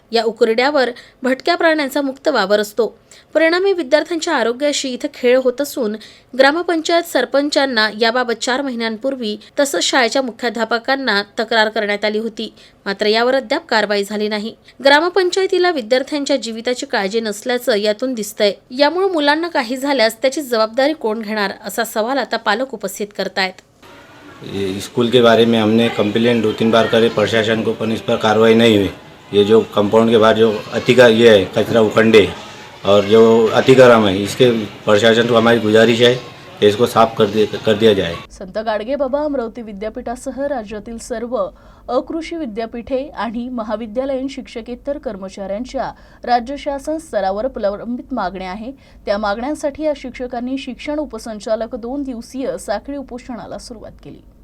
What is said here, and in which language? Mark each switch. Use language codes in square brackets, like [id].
[mr] या उकिरड्यावर भटक्या प्राण्यांचा मुक्त वावर असतो. परिणामी विद्यार्थ्यांच्या आरोग्याशी इथं खेळ होत असून ग्रामपंचायत सरपंचांना याबाबत 4 महिन्यांपूर्वी तसंच शाळेच्या मुख्याध्यापकांना तक्रार करण्यात आली होती. मात्र यावर अद्याप कारवाई झाली नाही. ग्रामपंचायतीला विद्यार्थ्यांच्या जीविताची काळजी नसल्याचं यातून दिसतंय. यामुळे मुलांना काही झाल्यास त्याची जबाबदारी कोण घेणार असा सवाल आता पालक उपस्थित करतायत. [hi] स्कूल के बारे में हमने कंप्लेंट 2-3 बार करे, प्रशासन को पर इस पर कार्रवाई नहीं हुई. ये जो कंपाउंड के बाहर जो ये है कचरा उखंडे और जो अतिक्रम है, इसके प्रशासन को हमारी गुजारिश है कि इसको साफ कर दिया जाए. [mr] संत गाडगेबाबा अमरावती विद्यापीठासह राज्यातील सर्व अकृषी विद्यापीठे आणि महाविद्यालयीन शिक्षकेतर कर्मचाऱ्यांच्या राज्य शासन स्तरावर प्रलंबित मागण्या आहे. त्या मागण्यांसाठी या शिक्षकांनी शिक्षण उपसंचालक 2 दिवसीय साखळी उपोषणाला सुरुवात केली.